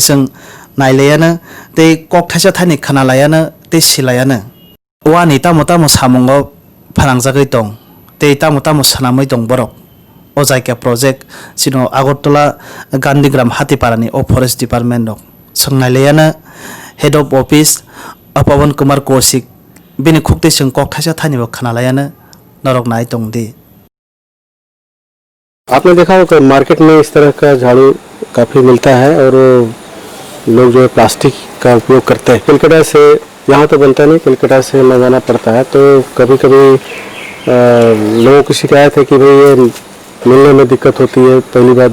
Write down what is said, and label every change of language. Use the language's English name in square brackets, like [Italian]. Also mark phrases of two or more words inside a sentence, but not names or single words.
[Kok Borok] जों नायलायानो दै कक थाइसे थाइनै खोनालायानो दै सिलायानो औवानि तामु तामु सामुङाव फानांजागै दं दै तामु तामु सोनामै दं बरक अ जायगा प्रजेक्ट सिनो आगरतला गांधीग्राम हातीपारानि अ [English] forest department [Kok Borok] दं जों नायलायानो [English] head of office [Kok Borok] पवन कुमार कौशिक बिनि खुक्ति जों कक थाइसे थाइनैबो खोनालायानो नरक नाय दं दी। [Hindi] आपने देखा होगा मार्केट में इस तरह का झाड़ू काफ़ी मिलता है और लोग जो है प्लास्टिक का उपयोग करते हैं। कलकत्ता से यहाँ तो बनता नहीं, कलकत्ता से मंगाना पड़ता है। तो कभी कभी लोगों की शिकायत है कि भाई ये मिलने में दिक्कत होती है, पहली बात।